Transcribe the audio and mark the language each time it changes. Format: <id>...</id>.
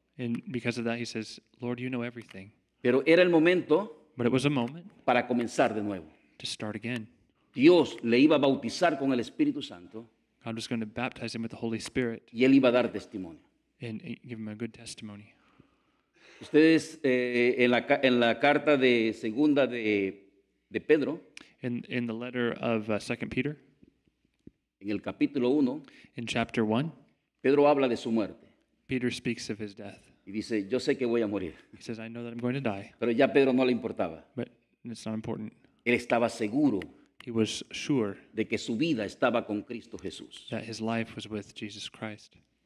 <en>And because of that, he says, Lord, you know everything.</en> <es>Pero era el momento</es> <en>But it was a moment</en> <es>para comenzar de nuevo.</es> <en>to start again.</en> <es>Dios le iba a bautizar con el Espíritu Santo</es> <en>God was going to baptize him with the Holy Spirit</en> <es>y él iba a dar testimonio.</es> <en>and give him a good testimony.</en> <es>Ustedes en la carta de segunda de Pedro,</es> <en>In the letter of 2 Peter,</en> <es>en el capítulo 1,</es> <en>in chapter 1,</en> <es>Pedro habla de su muerte</es> <en>Peter speaks of his death.</en> <es>y dice, yo sé que voy a morir.</es> <en>He says, I know that I'm going to die,</en> <es>Pero ya a Pedro no le importaba.</es> <en>but it's not important.</en> <es>Él estaba seguro</es> <en>He was sure</en> <es>de que su vida estaba con Cristo Jesús.</es> <en>that his life was with Jesus Christ.</en>